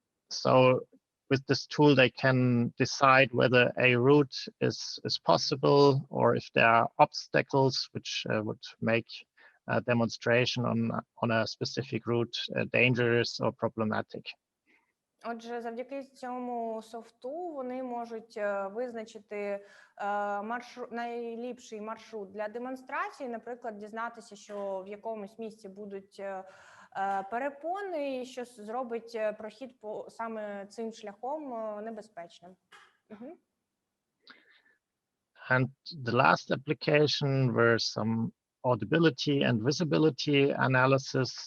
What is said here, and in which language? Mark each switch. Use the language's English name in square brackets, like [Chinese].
[English] So with this tool, they can decide whether a route is possible, or if there are obstacles which would make a demonstration on a specific route dangerous or problematic. [Ukrainian] Отже, завдяки цьому софту вони можуть визначити найліпший маршрут для демонстрації, наприклад, дізнатися, що в якомусь місці будуть перепони, і що зробить прохід по саме цим шляхом небезпечним. [English] And the last application were some audibility and visibility analysis.